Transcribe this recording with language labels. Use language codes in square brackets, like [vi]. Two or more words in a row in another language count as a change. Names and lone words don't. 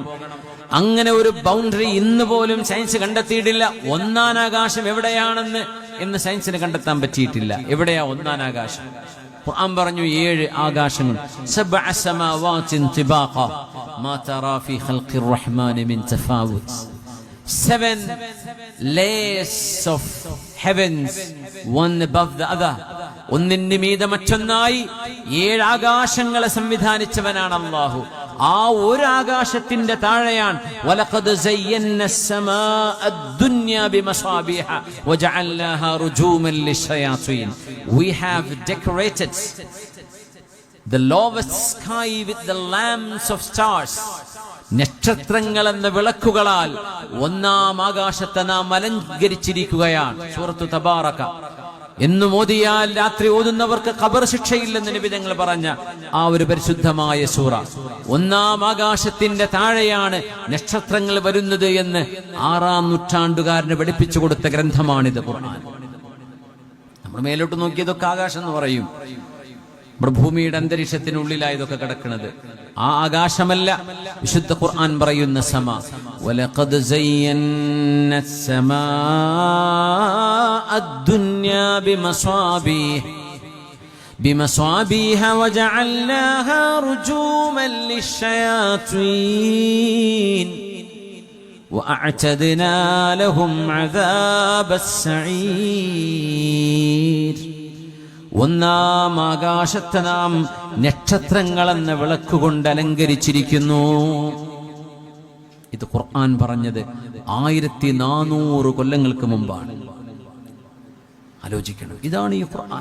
[ml] അങ്ങനെ ഒരു ബൗണ്ടറി ഇന്ന് പോലും സയൻസ് കണ്ടെത്തിയിട്ടില്ല. ഒന്നാം ആകാശം എവിടെയാണെന്ന് എന്ന് സയൻസിന് കണ്ടെത്താൻ പറ്റിയിട്ടില്ല. എവിടെയാ ഒന്നാം ആകാശം? ഖുർആൻ പറഞ്ഞു 7 ആകാശങ്ങൾ. [ar] 7 سماوات طباقا ما ترى في خلق الرحمن من تفاوت. [en] 7 layers of heavens, one above the other. [ml] ഒന്നിന് മീതെ മറ്റൊന്നായി 7 ആകാശങ്ങളെ സംവിധാനിച്ചവനാണ് അല്ലാഹു. ആ ഒരു ആകാശത്തിന്റെ താഴെയാണ് [ar] ولقد زينا السماء الدنيا بمصابيح وجعلناها رجوما للشياطين. [en] We have decorated the lowest sky with the lamps of stars. [ml] നക്ഷത്രങ്ങൾ എന്ന വിളക്കുകളാൽ ഒന്നാം ആകാശത്തെ നാം അലങ്കരിച്ചിരിക്കുകയാണ്. സൂറത്തു തബാറക എന്ന് ഓതിയാൽ രാത്രി ഓതുന്നവർക്ക് ഖബർ ശിക്ഷയില്ലെന്ന് നബി തങ്ങൾ പറഞ്ഞ ആ ഒരു പരിശുദ്ധമായ സൂറ. ഒന്നാം ആകാശത്തിന്റെ താഴെയാണ് നക്ഷത്രങ്ങൾ വരുന്നത് എന്ന് 6-ാം നൂറ്റാണ്ടുകാരന് പഠിപ്പിച്ചു കൊടുത്ത ഗ്രന്ഥമാണിത് ഖുർആൻ. നമ്മൾ മേലോട്ട് നോക്കിയതൊക്കെ ആകാശം എന്ന് പറയും. ഭൂമിയുടെ അന്തരീക്ഷത്തിനുള്ളിലായി ഇതൊക്കെ കിടക്കുന്നത്. ആ ആകാശമല്ല വിശുദ്ധ ഖുർആൻ പറയുന്ന സമ. [ar] ولقد زينا السماء الدنيا بمصابيح وجعلناها رجوما للشياطين وأعتدنا لهم عذاب السعير. [ml] ഒന്നാം ആകാശത്തെ നാം നക്ഷത്രങ്ങളെന്ന വിളക്കുകൊണ്ട് അലങ്കരിച്ചിരിക്കുന്നു. ഇത് ഖുർആൻ പറഞ്ഞത് 1400 കൊല്ലങ്ങൾക്ക് മുമ്പാണ്. ആലോചിക്കണം. ഇതാണ് ഈ ഖുർആൻ.